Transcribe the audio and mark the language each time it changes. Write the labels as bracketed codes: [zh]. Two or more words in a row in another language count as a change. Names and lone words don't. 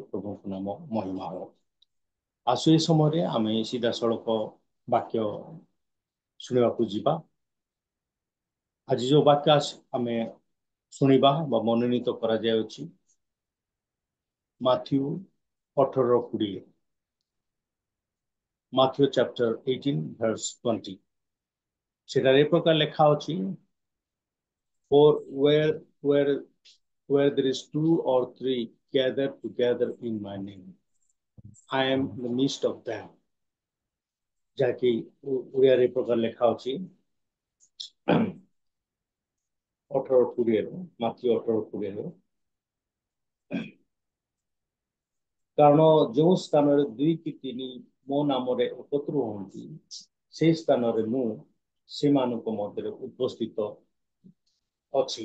[or] ପ୍ରଭୁଙ୍କ ନାମ ମହିମା ହେଉ। ଆସୁ ଏ ସମୟରେ ଆମେ ସିଧାସଳଖ ବାକ୍ୟ ଶୁଣିବାକୁ ଯିବା। ଆଜି ଯେଉଁ ବାକ୍ୟ ଆମେ ଶୁଣିବା ବା ମନୋନୀତ କରାଯାଉଛି ମାଥ୍ୟୁ 18:20, [en] Matthew chapter 18 verse 20। [or] ସେଠାରେ ଏ ପ୍ରକାର ଲେଖା ଅଛି, [en] For where there is 2 or 3 gathered together in my name, I am in the midst of them। [or] ଯାହାକି ଓଡ଼ିଆରେ ଏ ପ୍ରକାର ଲେଖା ଅଛି 18:20, ମାଥ୍ୟୁ 18:20। କାରଣ ଯେଉଁ ସ୍ଥାନରେ 2 କି 3 ମୋ ନାମରେ ଏକତ୍ର ହୁଅନ୍ତି ସେହି ସ୍ଥାନରେ ମୁଁ ସେମାନଙ୍କ ମଧ୍ୟରେ ଉପସ୍ଥିତ ଅଛି।